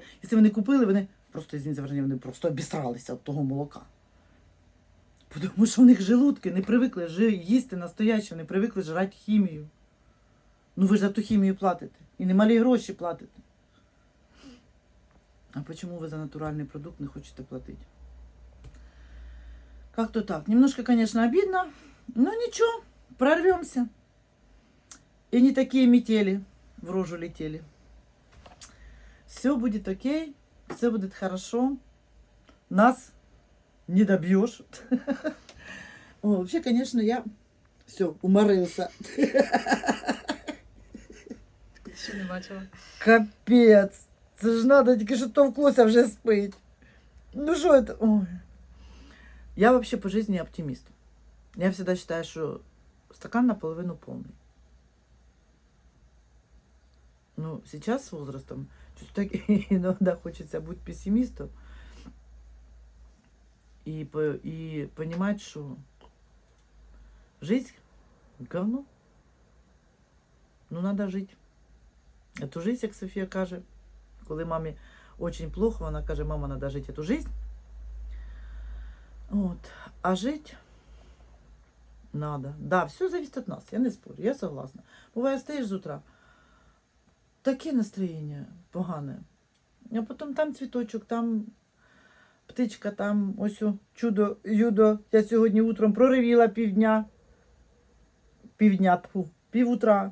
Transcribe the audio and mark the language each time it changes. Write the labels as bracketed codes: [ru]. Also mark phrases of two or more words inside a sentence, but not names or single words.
[uk] Якщо вони купили, вони просто, извините, вони просто обісралися від того молока. Тому що в них желудки не привикли їсти настояще, не привикли жрати хімію. Ну ви ж за ту хімію платите. І немалі гроші платите. А чому ви за натуральний продукт не хочете платити? [ru] Как-то так. Немножко, конечно, обидно, но ничего, прорвемся. И не такие метели в рожу летели. Все будет окей, все будет хорошо. Нас не добьешь. О, вообще, конечно, я все, уморился. [uk] Ще не бачила. [ru] Капец. [uk] Це ж надо, тільки що то вкуса вже спить. [ru] Ну что это? Ой. Я вообще по жизни оптимист. Я всегда считаю, что стакан наполовину полный. Ну, сейчас с возрастом чуть так иногда хочется быть пессимистом и понимать, что жизнь говно. Ну, надо жить. Эту жизнь, [uk] як Софія каже, коли мамі [ru] очень плохо, [uk] вона каже, мама, [ru] надо жить эту жизнь. Вот. А жить надо. Да, все зависит от нас, я не спорю, я согласна. [uk] Буває, стоїш з утра, таке настроєння погане. А потім там цвіточок, там птичка, там ось чудо, юдо. Я сьогодні утром проривіла півутра.